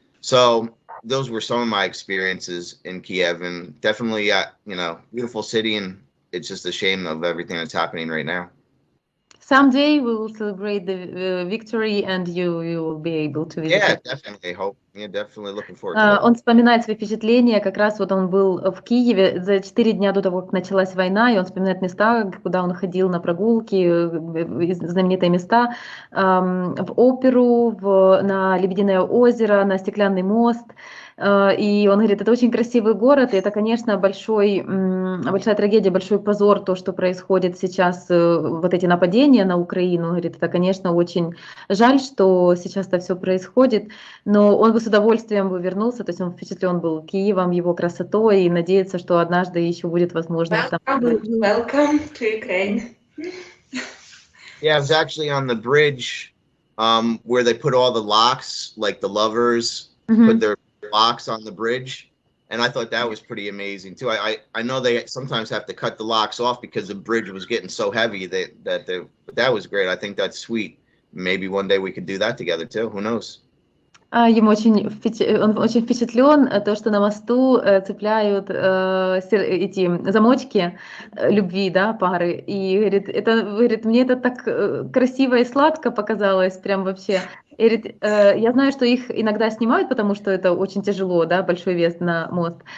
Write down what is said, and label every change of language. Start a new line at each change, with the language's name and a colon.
English: So those were some of my experiences in Kiev, and definitely, beautiful city, and it's just a shame of everything that's happening right now. Someday we will celebrate the victory, and you will be able to visit. Yeah, definitely. Definitely looking forward to that.
Russian: Он вспоминает свои впечатления, как раз вот он был в Киеве за 4 дня до того, как началась война, и он вспоминает места, куда он ходил на прогулки, знаменитые места, в оперу, на Лебединое озеро, на Стеклянный мост. И он говорит, это очень красивый город, и это, конечно, большая трагедия, большой позор, то, что происходит сейчас, вот эти нападения на Украину. Он говорит, это, конечно, очень жаль, что сейчас это все происходит, но он бы с удовольствием бы вернулся, то есть он впечатлен был Киевом, его красотой, и надеется, что однажды еще будет возможность там.
English: Welcome to Ukraine. Yeah, I was actually on the bridge where they put all the locks, like the lovers put their locks on the bridge, and I thought that was pretty amazing too. I know they sometimes have to cut the locks off because the bridge was getting so heavy that was great. I think that's sweet. Maybe one day we could do that together too. Who knows?
Russian: Он очень впечатлен, то, что на мосту цепляют эти замочки любви, да, пары. И говорит, мне это так красиво и сладко показалось, прям вообще. И говорит, я знаю, что их иногда снимают, потому что это очень тяжело, да, большой вес на мост.